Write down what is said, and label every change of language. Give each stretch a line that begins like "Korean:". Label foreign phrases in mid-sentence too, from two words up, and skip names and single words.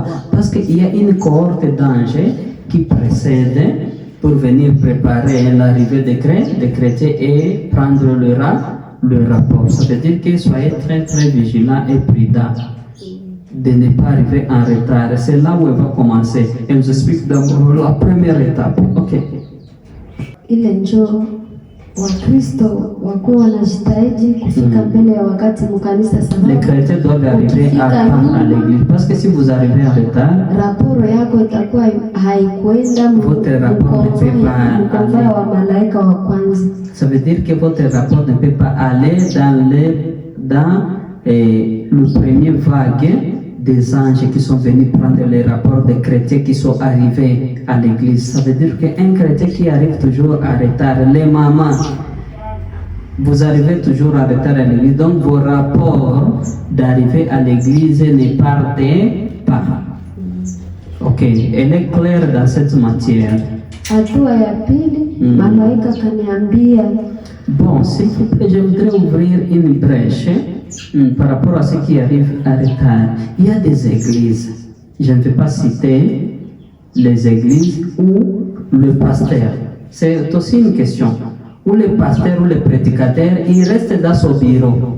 French: Parce qu'il y a une cohorte d'anges qui précède pour venir préparer l'arrivée des chrétiens et prendre le rapport. Ça veut dire que soyez très très vigilants et prudents de ne pas arriver en retard. C'est là où elle va commencer. Elle nous explique d'abord la première étape. Ok.
Swahili: Ile njoo Wakristo wakuwa wanajitahidi kufika mbele ya wakati mkanisa sababu
French: les chrétiens doivent arriver à temps à l'église parce que si vous arrivez en retard,
Swahili: raporo yako itakuwa haikuenda
French: votre rapport ne peut pas aller
Swahili: wa malaika wa kwanza.
French: Ça veut dire que votre rapport ne peut pas aller dans le premier vague des anges qui sont venus prendre les rapports des chrétiens qui sont arrivés à l'église. Ça veut dire qu'un chrétien qui arrive toujours en retard, les mamans, vous arrivez toujours en retard à l'église, donc vos rapports d'arrivée à l'église ne partent pas. Ok, elle est claire dans cette matière.
Swahili: Hatua ya pili, malaika kaniambia.
French: Bon, s'il vous plaît, je voudrais ouvrir une brèche par rapport à ce qui arrive en retard. Il y a des églises, je ne vais pas citer les églises où le pasteur, c'est aussi une question, où le pasteur ou le prédicateur, il reste dans son bureau.